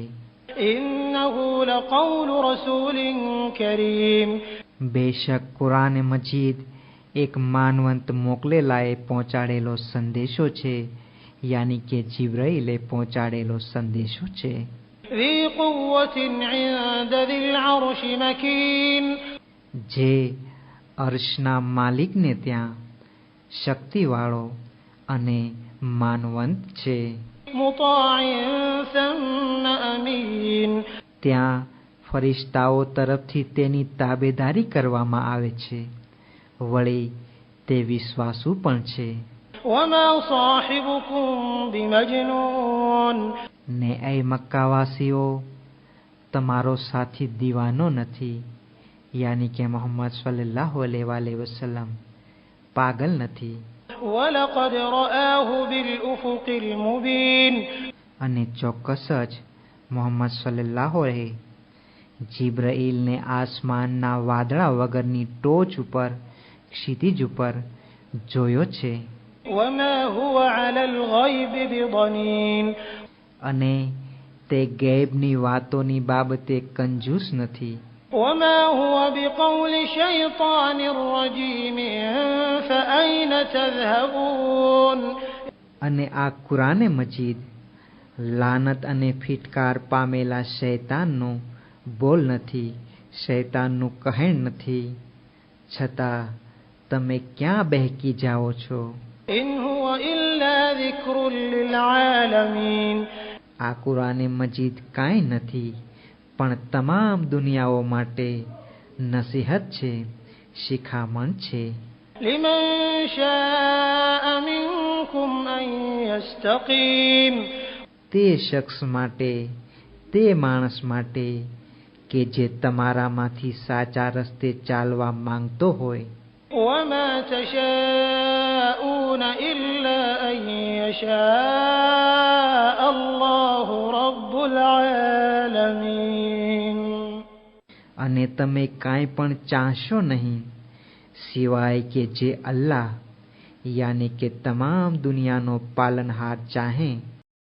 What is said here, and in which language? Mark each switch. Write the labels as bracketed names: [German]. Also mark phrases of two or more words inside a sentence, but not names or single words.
[Arabic] إنه لقول رسول كريم. [Gujarati] બેશક કુરાન મજીદ એક માનવંત મોકલેલાએ પહોંચાડેલો સંદેશો છે, યાની કે જિબ્રાઈલે પહોંચાડેલો સંદેશો છે. [Arabic] ذي قوة عند ذي العرش مكين. [Gujarati] જે અર્શના માલિકને ત્યાં શક્તિવાળો અને માનવંત છે. [Arabic] مطاع ثم أمين. [Gujarati] ત્યાં ફરિશ્તાઓ તરફથી તેની તાબેદારી કરવામાં આવે છે, વળી તે વિશ્વાસુ પણ છે. [Arabic] وما صاحبكم بمجنون. [Gujarati] ને એ મક્કાવાસીઓ, તમારો સાથી દીવાનો નથી, યાની કે મોહમ્મદ [Arabic] صلى الله عليه وسلم [Gujarati] પાગલ નથી. [Arabic] ولقد رآه بالأفق المبين. [Gujarati] અને ચોક્કસ જ મોહમ્મદ [Arabic] صلى الله عليه [Gujarati] જિબ્રાઈલને આસમાનના વાદળા વગરની ટોચ ઉપર, ક્ષિતિજ ઉપર જોયો છે. [Arabic] وما هو على الغيب بضنين. [Gujarati] અને તે ગૈબની વાતોની બાબતે કંજૂસ નથી. [Arabic] وما هو بقول شيطان رجيم فأين تذهبون. [Gujarati] અને આ કુરાને મજીદ લાનત અને ફિટકાર પામેલા શૈતાનનો બોલ નથી, શૈતાનનું કહેણ નથી, છતાં તમે ક્યાં બહેકી જાઓ છો. [Arabic] إن هو إلا ذكر للعالمين. [Gujarati] આ કુરાને મજીદ કાંઈ નથી, પણ તમામ દુનિયાઓ માટે નસીહત છે, શિખામણ છે. [Arabic] لمن شاء منكم أن يستقيم. [Gujarati] તે શખ્સ માટે તે માણસ માટે કે જે તમારામાંથી સાચા રસ્તે ચાલવા માંગતો હોય. [Arabic] وما تشاءون إلا أن يشاء الله رب العالمين. [Gujarati] અને તમે કાંઈ પણ ચાહશો નહીં સિવાય કે જે અલ્લાહ યાની કે તમામ દુનિયાનો પાલનહાર ચાહે.